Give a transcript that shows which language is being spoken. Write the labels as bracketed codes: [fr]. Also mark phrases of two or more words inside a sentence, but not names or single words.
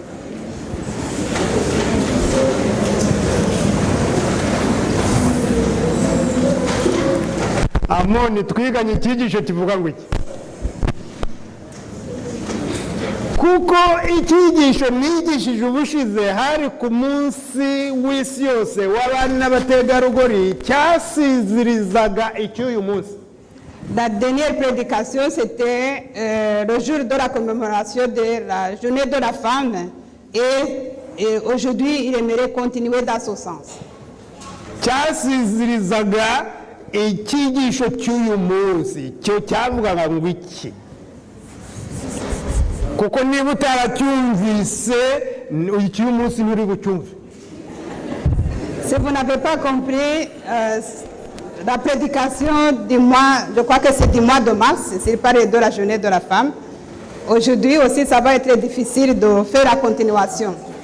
[rw] Amoni, twiganye icyigisho kivuga ngo iki? Kuko icyigisho nigishije ubushize hari ku munsi w'isi yose w'abana n'abategarugori cyasizirizaga icy'uyu munsi. [fr] La dernière prédication, c'était le jour de la commémoration de la journée de la femme. Et aujourd'hui, il aimerait continuer dans ce sens. [rw] Cyasizirizaga icyigisho cy'uyu munsi cyo cyavugaga ngo iki? Kuko niba utaracyumvise icy'uyu munsi nturi bucyumve. [fr] Si vous n'avez pas compris la prédication du mois, je crois que c'est du mois de mars, c'est parlé de la journée de la femme. Aujourd'hui aussi, ça va être difficile de faire la continuation.